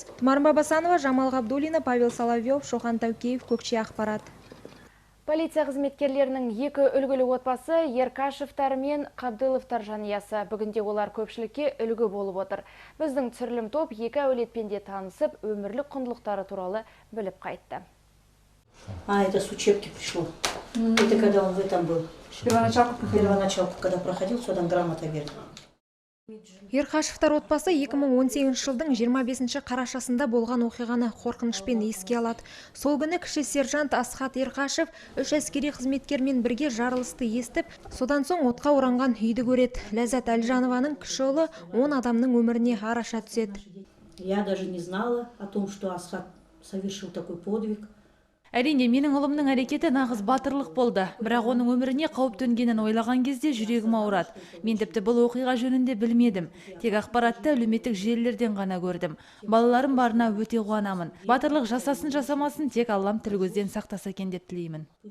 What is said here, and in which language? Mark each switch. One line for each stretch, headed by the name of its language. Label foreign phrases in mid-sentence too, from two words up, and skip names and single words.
Kazakh: Тұмар Бабасанова, Жамал Ғабдуллина, Павел Соловьев, Шоқан Тәукеев, Көкше ақпарат. Полиция қызметкерлерінің 2 үлгілі отбасы Еркашевтар мен Қабдыловтар жанұясы. Бүгінде олар көпшілікке үлгі болып отыр. Біздің түсірілім топ 2 әулетпен де танысып, өмірлік құндылықтары туралы біліп қайтты.
Russian: Это с учебки пришло. Это когда он в этом был. Первоначалку, когда проходил, сюда грамота берет.
Kazakh: Ерқашевтар отбасы 2018 жылдың 25 қарашасында болған оқиғаны қорқынышпен еске алады. Сол күні кіші сержант Асхат Ерқашев 3 әскери қызметкермен бірге жарылысты естіп, содан соң отқа оранған үйді көреді. Ләззат Әлжанованың кіші ұлы 10 адамның өміріне араша түседі.
Russian: Я даже не знала о том, что Асхат совершил такой подвиг.
Kazakh: Әрине, менің ұлымның әрекеті нағыз батырлық болды. Бірақ оның өміріне қауіп төнгенін ойлаған кезде жүрегім ауырады. Мен тіпті бұл оқиға жөнінде білмедім. Тек ақпаратты әлеуметтік желілерден ғана көрдім. Балаларым барына өте қуанамын. Батырлық жасасын жасамасын тек Аллам тіл көзден сақтаса екен деп тілеймін.